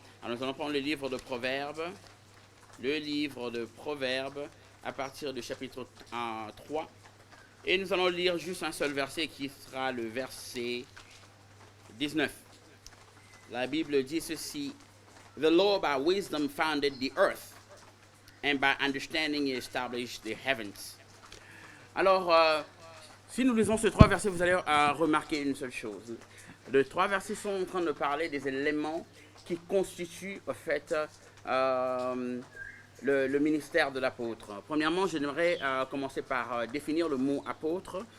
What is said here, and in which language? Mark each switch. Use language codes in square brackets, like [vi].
[fr] Alors nous allons prendre le livre de Proverbes, à partir du chapitre 3, et nous allons lire juste un seul verset qui sera le verset 19. La Bible dit ceci: [en] The Lord by wisdom founded the earth, and by understanding he established the heavens. [fr] Alors, si nous lisons ces trois versets, vous allez remarquer une seule chose. Les trois versets sont en train de parler des éléments qui constituent, en fait, le ministère de l'apôtre. Premièrement, j'aimerais commencer par définir le mot apôtre.